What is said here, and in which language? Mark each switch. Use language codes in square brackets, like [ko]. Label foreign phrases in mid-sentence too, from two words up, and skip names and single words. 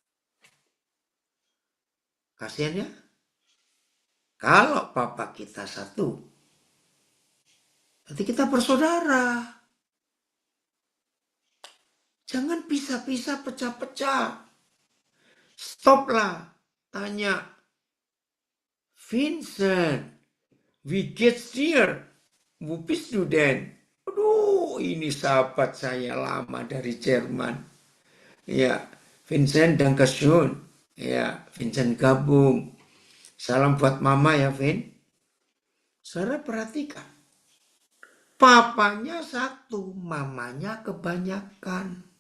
[id] Kasihan ya. Kalau papa kita 1, nanti kita bersaudara. Jangan pisah-pisah, pecah-pecah. Stoplah. Tanya. [de] Vincent, wie geht's dir? Wo bist du denn? [id] Aduh, ini sahabat saya lama dari Jerman. Ya, Vincent, dankeschön. Ya, Vincent gabung. Salam buat mama ya, Vin. Saudara perhatikan. Papanya 1, mamanya kebanyakan.